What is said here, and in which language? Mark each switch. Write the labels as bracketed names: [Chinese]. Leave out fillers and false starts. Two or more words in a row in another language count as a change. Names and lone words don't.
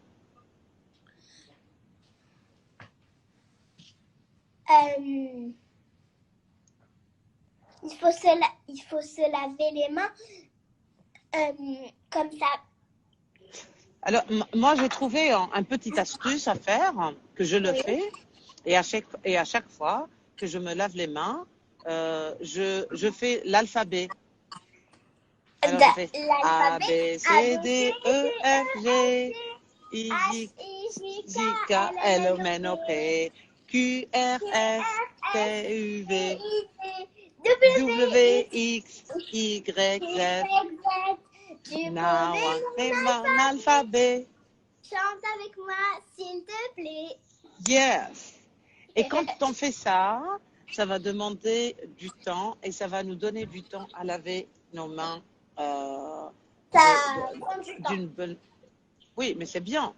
[French] Il faut se laver les mains comme ça. Alors, moi, j'ai trouvé un petit astuce à faire, que je le fais. Et à chaque fois que je me lave les mains, je fais l'alphabet. Alors, je fais A, B, C, D, E, F, G, I, J, K, L, M, N, O, P, Q, R, S, T, U, V, W, X, Y, Z. [English] Now I'm an alphabet. [French] Chante avec moi, s'il te plaît. Yes. Et quand on fait ça, ça va demander du temps et ça va nous donner du temps à laver nos mains. D'une bonne... Oui, mais c'est bien.